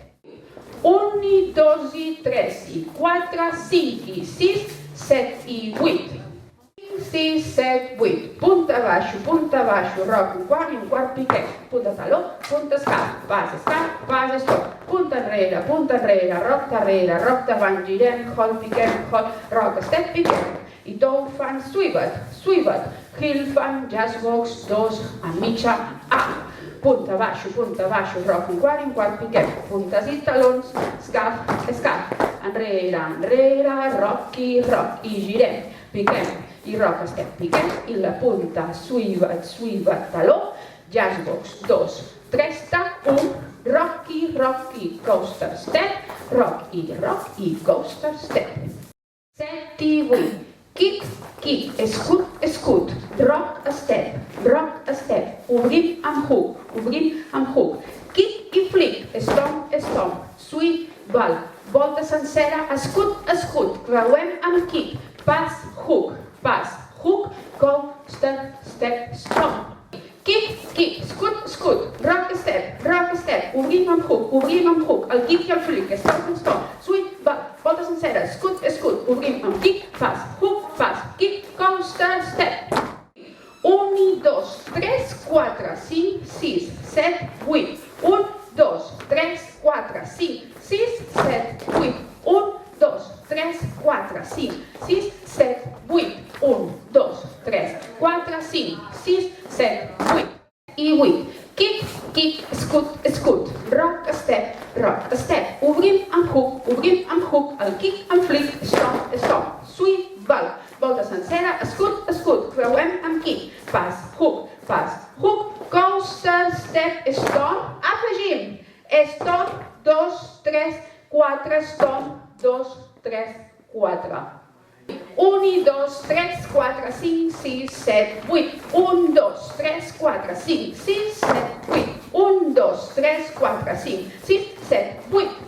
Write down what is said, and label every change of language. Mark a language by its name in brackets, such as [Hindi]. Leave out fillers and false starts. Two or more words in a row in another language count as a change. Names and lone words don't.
[Catalan] 1 i 2 i 3 i 4, 5 i 6, 7 i 8. 6, 7, 8. Punta, baixo, roc, un quart i un quart, piquem. Punta, taló, punta, escap, pas, stop. Punta enrere, roc darrere, roc davant, girem, hold, piquem, hold, roc, step, piquem. I tot fan [English] swivel, heel [Catalan] fan, [English] jazz box, [Catalan] 2, a mitja, A. Punta, baixo, roc, un quart i un quart, piquem. Puntes i talons, escap, enrere, roc i girem, piquem. I roc, step, piquem. I la punta, swivel, taló, [English] jazz box, [Catalan] 2, 3, tac, 1, [English] rocky, coaster, step, rock [Catalan] i [English] coaster, step. [Catalan] 7 i 8. Kick, escut, [English] rock, step, [Catalan] obrim amb hook, kick i [English] flick, stomp, swivel, [Catalan] volta sencera, escut, creuem amb kick, pas, [English] hook, coaster, step, stomp. [Catalan] Kick, scut, [English] rock, step, [Catalan] obrim amb hook, el kick i el [English] flick, stomp, swivel, [Catalan] volta sencera, escut, obrim amb kick, pas, [English] hook, kick, coaster, step. [Catalan] 1 i 2, 3, 4, 5, 6, 7, 8. 1, 2, 3, 4, 5, 6, 7, 8. 1, 2, 3, 4, 5, 6, 7, 8. 1, 2, 3, 4, 5, 6, 7, 8. I 8. Kick, scut, [English] rock, step, [Catalan] obrim amb hook, el kick amb [English] flick, stomp, swivel, [Catalan] volta sencera, escut, creuem amb kick, pas, [English] hook, coaster, step, stomp, [Catalan] afegim, stomp, 2, 3, 4, stomp, 2, 3, 4. 1 i 2, 3, 4, 5, 6, 7, 8. 1, 2, 3, 4, 5, 6, 7, 8. 1, 2, 3, 4, 5, 6, 7, 8.